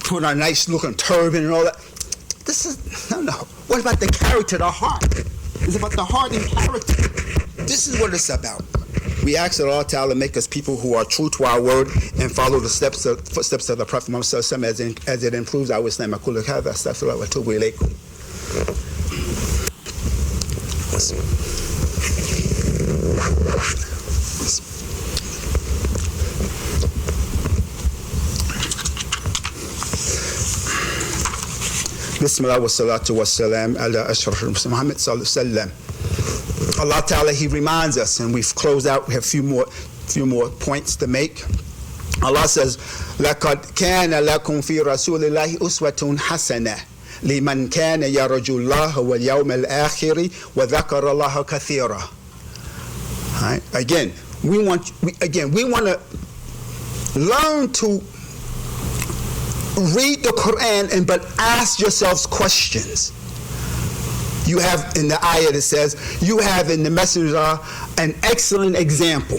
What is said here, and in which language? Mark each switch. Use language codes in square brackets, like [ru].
[en] Put on a nice looking turban and all that. This is, no. What about the character, the heart? It's about the heart and character. This is what it's about. We ask that Allah Ta'ala make us people who are true to our word and follow the footsteps of the Prophet Muhammad as it improves our Islam. [ar] أقول هذا أستغفر الله وأتوب إليكم. Bismillah wa salatu wa salam ala ashraf Muhammad sallallahu alaihi wasallam. [en] Allah Ta'ala, he reminds us, and we've closed out, we have a few more points to make. Allah says, [ar] لَقَدْ كَانَ لَكُمْ فِي رَسُولِ اللَّهِ أُسْوَةٌ حَسَنَةٌ لمن كان يرجو الله واليوم الآخر وذكر الله كثيرا. [en] Right? Again, we want to learn to read the Quran but ask yourselves questions. You have in the ayah that says, you have in the messenger an excellent example.